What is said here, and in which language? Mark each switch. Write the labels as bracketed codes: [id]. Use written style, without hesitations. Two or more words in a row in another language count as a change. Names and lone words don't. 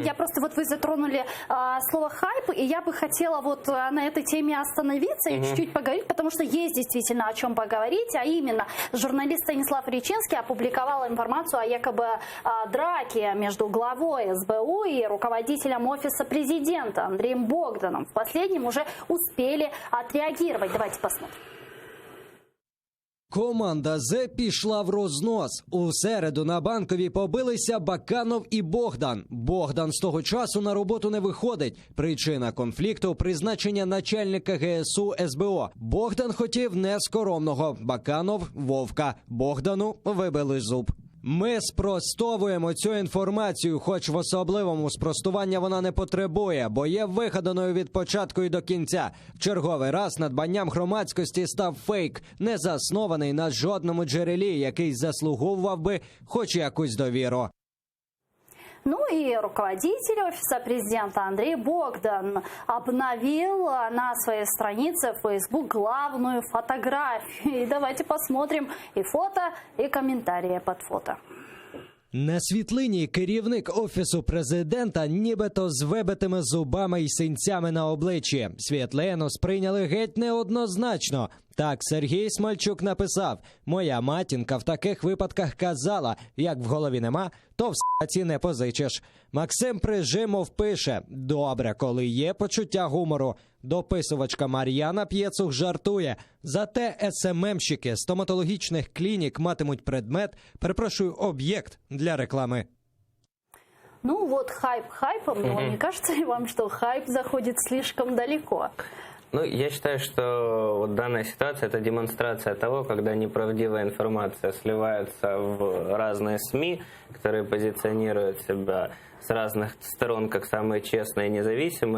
[ru] Я просто вот вы затронули слово хайп, и я бы хотела вот на этой теме остановиться и чуть-чуть поговорить, потому что есть действительно о чем поговорить, а именно журналист Станислав Речинский опубликовал информацию о якобы драке между главой СБУ и руководителем офиса президента Андреем Богданом. В последнем уже успели отреагировать. Давайте посмотрим. [uk] Команда Зе пішла в рознос. У середу на Банковій побилися Баканов і Богдан. Богдан з того часу на роботу не виходить. Причина конфлікту – призначення начальника ГСУ СБО. Богдан хотів нескоромного. Баканов – Вовка. Богдану вибили зуб. Ми спростовуємо цю інформацію, хоч в особливому спростування вона не потребує, бо є вигаданою від початку і до кінця. В черговий раз надбанням громадськості став фейк, не заснований на жодному джерелі, який заслуговував би хоч якусь довіру. [ru] Ну и руководитель офиса президента Андрей Богдан обновил на своей странице в Facebook главную фотографию. И давайте посмотрим и фото, и комментарии под фото. [uk] На світлині керівник Офісу президента нібито з вибитими зубами й синцями на обличчі. Світлину сприйняли геть неоднозначно. Так Сергій Смальчук написав: «Моя матінка в таких випадках казала, як в голові нема, то в с**ці не позичиш». Максим Прижимов пише: «Добре, коли є почуття гумору». Дописувачка Мар'яна П'єцух жартує: «Зате СММщики стоматологічних клінік матимуть предмет, перепрошую, об'єкт для реклами». [ru] Ну вот хайп хайпом, но не кажется ли вам, что хайп заходит слишком далеко? Ну, я считаю, что вот данная ситуация – это демонстрация того, когда неправдивая информация сливается в разные СМИ, которые позиционируют себя с разных сторон как самые честные и независимые.